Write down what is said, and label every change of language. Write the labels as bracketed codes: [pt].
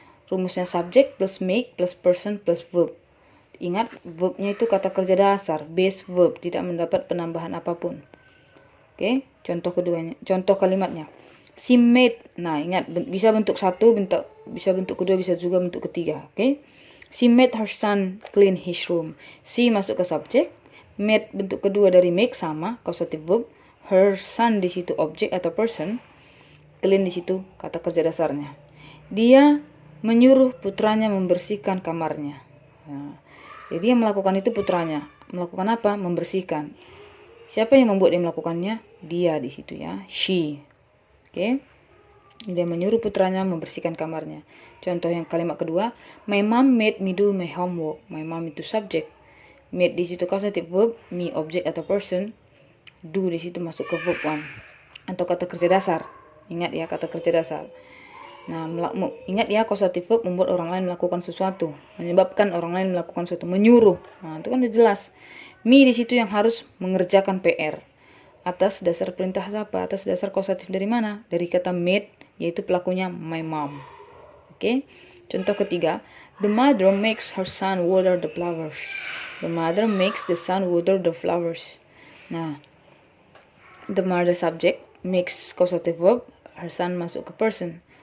[id] Rumusnya [en] subject plus make plus person plus verb. [id] Ingat verbnya itu kata kerja dasar, base verb, tidak mendapat penambahan apapun. Oke, contoh keduanya, contoh kalimatnya. [en] She made, [id] nah ingat bisa bentuk satu, bisa bentuk kedua, bisa juga bentuk ketiga. [en] Oke, she made her son clean his room. [id] She masuk ke subjek, made bentuk kedua dari make sama causative verb, [en] her son [id] di situ objek atau person, clean di situ kata kerja dasarnya. Dia menyuruh putranya membersihkan kamarnya. Nah, jadi yang melakukan itu putranya. Melakukan apa? Membersihkan. Siapa yang membuat dia melakukannya? Dia di situ ya. She. Oke. Dia menyuruh putranya membersihkan kamarnya. Contoh yang kalimat kedua. [en] My mom made me do my homework. My mom [id] itu subjek. Made di situ causative verb. Me object atau person. Do di situ masuk ke verb one. Atau kata kerja dasar. Ingat ya kata kerja dasar. Nah, ingat ya causative verb membuat orang lain melakukan sesuatu, menyebabkan orang lain melakukan sesuatu, menyuruh. Nah, itu kan udah jelas. Me di situ yang harus mengerjakan PR. Atas dasar perintah siapa? Atas dasar causative dari mana? Dari kata made, yaitu pelakunya [en] my mom. [id] Oke. Contoh ketiga, [en] the mother makes her son water the flowers. The mother makes the son water the flowers. Nah, the mother subject, makes causative verb, her son [id] masuk ke [en] person.